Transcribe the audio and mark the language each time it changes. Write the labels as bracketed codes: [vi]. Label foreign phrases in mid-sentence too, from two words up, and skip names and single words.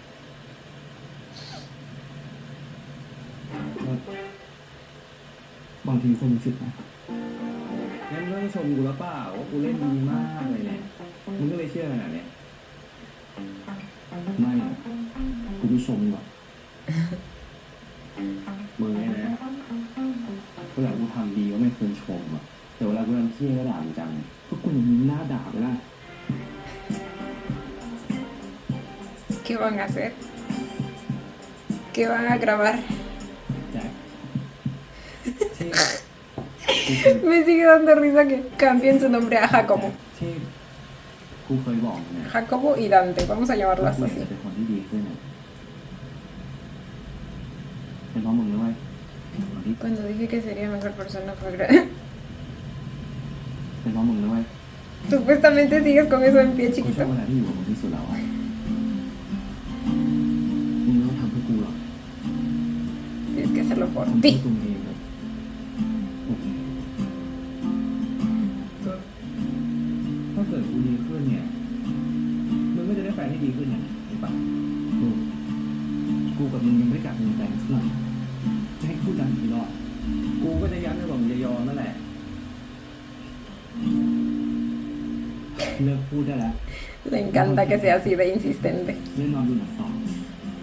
[th] บางทีคนรู้สึกนะงั้นเรื่องชมกูแล้วเปล่าว่ากูเล่นดีมากเลยเนี่ยมึงก็เลยเชื่อขนาดเนี้ยไม่อะกูไม่ชมหรอกมึงเนี่ยนะเวลากูทำดีก็ไม่เคยชมอ่ะแต่เวลากูทำเที่ยก็ด่าจังก็กูยังมีหน้าด่าไปได้ [es] ¿Qué van a hacer? ¿Qué van a grabar? [th] แจ็คที่ [es] Me sigue dando risa que cambien su nombre a Jacobo. [th] ที่กูเคยบอกมึงเนี่ย [es] Jacobo y Dante, vamos a llamarlos [th] กูอยาก [es] así. [th] จะเป็นคนที่ดีขึ้นอะเป็นเพราะมึงด้วยคนที่ [es] Cuando dije que sería mejor persona fue [th] เป็นเพราะมึงด้วย [es] Supuestamente sigues con eso en pie [th] กูชอบ [es] chiquito. [th] เวลาที่อยู่กับมึงที่สุดแล้วอะมึงไม่ต้องทำเพื่อกูหรอก [es] Tienes que hacerlo por [th] ทำเพื่อ [es] ti. [th] ตัวเองครับก็ถ้าเกิดกูดีขึ้นเนี่ยมึงก็จะได้แฟนที่ดีขึ้นเนี่ยเห็นปะกูกับมึงยังไม่ได้กลับมึงแต่งสักหน่อยจะให้กูดันกี่รอบกูก็จะย้ำให้บอกมึงจะยอมนั่นแหละเลิกพูดได้แล้ว [es] Le encanta que sea así de insistente. [th] เล่นนอนดูหนังต่อ